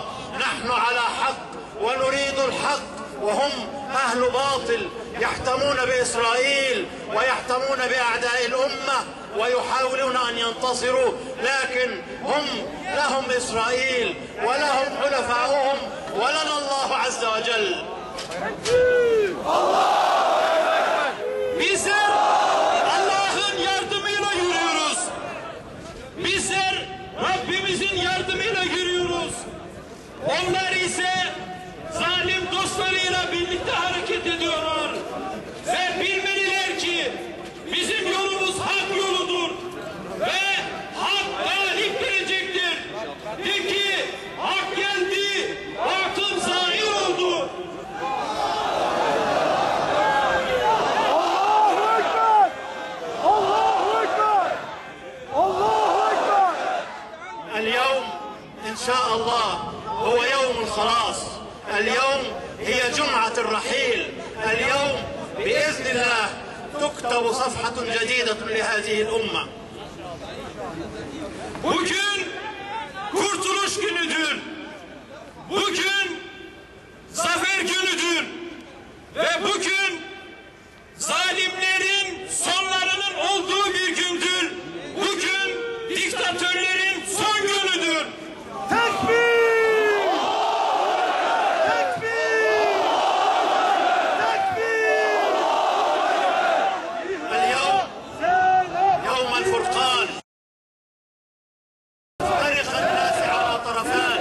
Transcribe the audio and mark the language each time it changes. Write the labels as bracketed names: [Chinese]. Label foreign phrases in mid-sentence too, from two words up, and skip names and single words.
[Arabic] نحن على حق ونريد الحق، وهم أهل باطل يحتمون بإسرائيل ويحتمون بأعداء الأمة ويحاولون أن ينتصروا، لكن هم لهم إسرائيل ولهم حلفاؤهم ولنا الله عز وجل. [Turkish] Bizler Allah'ın yardımıyla yürüyoruz. Bizler Rabbimizin yardımıyla yürüyoruz. Onlar ise zalim dostlarıyla birlikte hareket ediyorlar. Ve bilmeliler ki bizim yolumuz hak yoludur. Ve hak galip gelecektir. De ki hak geldi, batıl zahir oldu. [Arabic] اليوم إن شاء الله هو يوم الخلاص. اليوم هي جمعة الرحيل. اليوم بإذن الله تكتب صفحة جديدة لهذه الأمة. [Turkish] Bugün kurtuluş günüdür. Bugün zafer günüdür. Ve bugün zalimlerin sonlarının olduğu bir gündür. Bugün diktatörlerin son günüdür. [Arabic] اليوم يوم الفرقان. يفترق الناس على طرفان.